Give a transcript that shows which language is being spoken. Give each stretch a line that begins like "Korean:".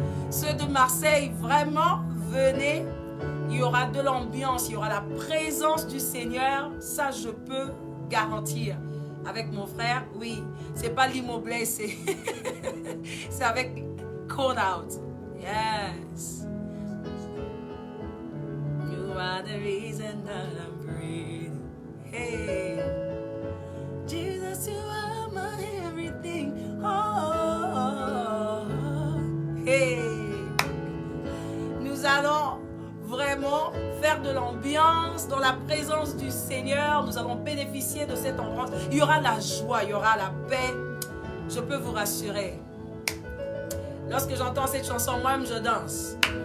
French: Ceux de Marseille, vraiment, venez. Il y aura de l'ambiance, il y aura la présence du Seigneur. Ça, je peux garantir. Avec mon frère, oui. C'est pas l'immobilier, c'est avec Call Out.
English: Yes. You are the reason that I'm breathing. Hey. Jesus, you are my everything. Oh. Hey.
French: Nous allons vraiment faire de l'ambiance dans la présence du Seigneur. Nous allons bénéficier de cette ambiance. Il y aura la joie, il y aura la paix. Je peux vous rassurer. Lorsque j'entends cette chanson, moi-même, je danse.